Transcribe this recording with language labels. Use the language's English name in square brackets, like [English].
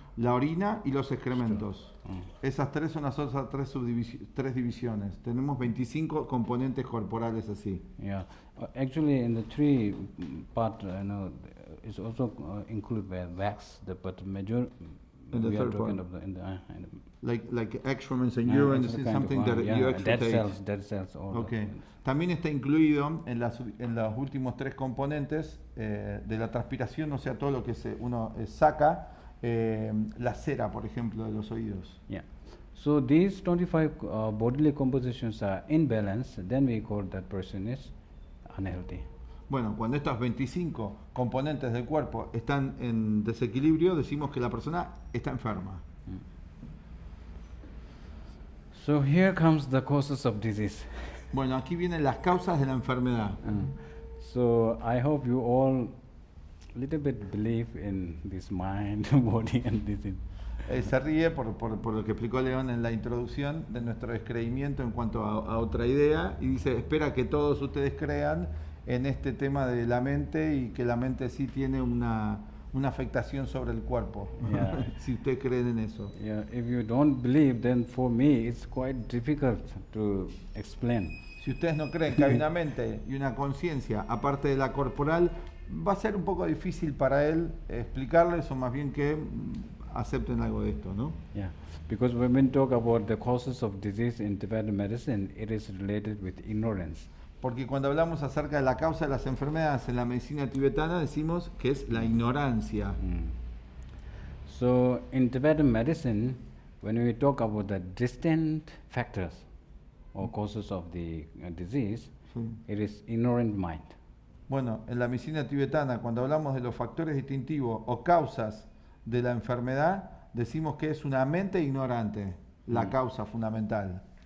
[Spanish] la orina y los excrementos. Esas 3 son las otras 3 divisiones. Tenemos 25 componentes corporales así. [English] Yeah, actually in the 3 part, it's also included by wax, but major. In the we are third talking part. of Like excrements and urine, this is something that you actually take. Dead cells. All Okay. [Spanish] También está incluido en los últimos 3 componentes de la transpiración, o sea, todo lo que uno saca, la cera, por ejemplo, de los oídos. [English] Yeah. So these 25 bodily compositions are in balance, then we call that person is unhealthy. [Spanish] Bueno, cuando estos 25 componentes del cuerpo están en desequilibrio, decimos que la persona está enferma. [English] So here comes the causes of disease. [Spanish] Bueno, aquí vienen las causas de la enfermedad. [English] So I hope you all little bit believe in this mind, body and disease. [Spanish] Se ríe por lo que explicó León en la introducción de nuestro descreimiento en cuanto a otra idea, y dice, espera que todos ustedes crean en este tema de la mente y que la mente sí tiene una afectación sobre el cuerpo. [English] Yeah. [Spanish] Si ustedes creen en eso. [English] Yeah, if you don't believe, then for me it's quite difficult to explain. [Spanish] Si ustedes no creen que hay una mente y una conciencia aparte de la corporal, va a ser un poco difícil para él explicarles, o más bien que acepten algo de esto, ¿no? [English] Yeah, because when we talk about the causes of disease in Tibetan medicine, it is related with ignorance. [Spanish] Porque cuando hablamos acerca de la causa de las enfermedades en la medicina tibetana, decimos que es la ignorancia. [English] So in Tibetan medicine, when we talk about the distant factors or causes of the disease, [Spanish] Sí. [English] it is ignorant mind. [Spanish] Bueno, en la medicina tibetana, cuando hablamos de los factores distintivos o causas de la enfermedad, decimos que es una mente ignorante, la causa fundamental.